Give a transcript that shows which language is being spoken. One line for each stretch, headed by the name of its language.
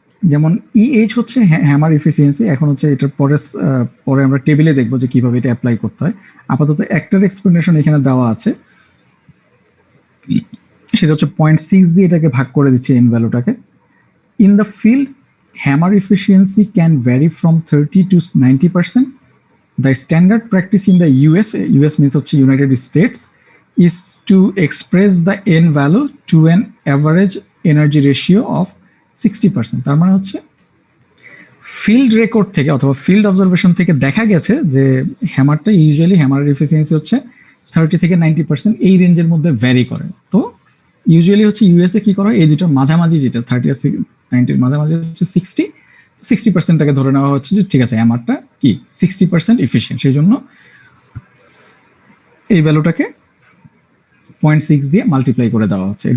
Bangla: যেমন EH হচ্ছে hammer efficiency. এখন হচ্ছে এটার পরে আমরা টেবিলে দেখবো যে কিভাবে এটা অ্যাপ্লাই করতে হয়। আপাতত একটার এক্সপ্লেনেশন এখানে দেওয়া আছে, সেটা হচ্ছে 0.6 দিয়ে এটাকে ভাগ করে দিচ্ছে N ভ্যালুটাকে।
English: In the field hammer efficiency can vary from 30 to 90%. The standard practice in the US means United States, is to express the N value to an average energy ratio of 60%.
Bangla: তার মানে হচ্ছে field record থেকে অথবা field observation থেকে দেখা গেছে যে হ্যামারটা usually হ্যামারের efficiency হচ্ছে 30 থেকে 90% এই রেঞ্জের মধ্যে ভ্যারি করে। তো ইউজুয়ালি হচ্ছে ইউএসএ কি করা হয়, এই দুটোর মাঝামাঝি যেটা 30 আর 90 মাঝামাঝি হচ্ছে 60%টাকে ধরে নেওয়া হচ্ছে যে ঠিক আছে হ্যামারটা কি 60% এফিশিয়েন্ট, সেই জন্য এই ভ্যালুটাকে 0.6 দিয়ে মাল্টিপ্লাই করে দেওয়া হচ্ছে।